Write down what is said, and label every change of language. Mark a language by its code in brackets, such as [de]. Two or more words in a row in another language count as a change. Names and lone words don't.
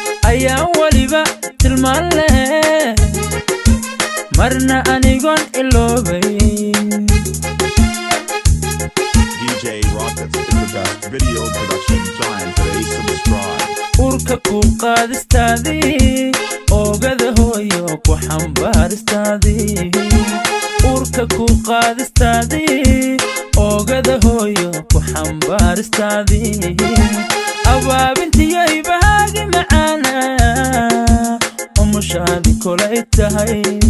[so] Ayaan waliba tilmaan leh, marna anigoon iloobay. [en] D J Rockets is the best video production giant today. Subscribe. [so] Urka ku qaadistaadii, oogada hooyo ku xambaaristaadii. Urka ku qaadistaadii, oogada hooyo ku xambaaristaadii. Abaabintiyo hibahaagi macaana, umushaadi kolay tahay.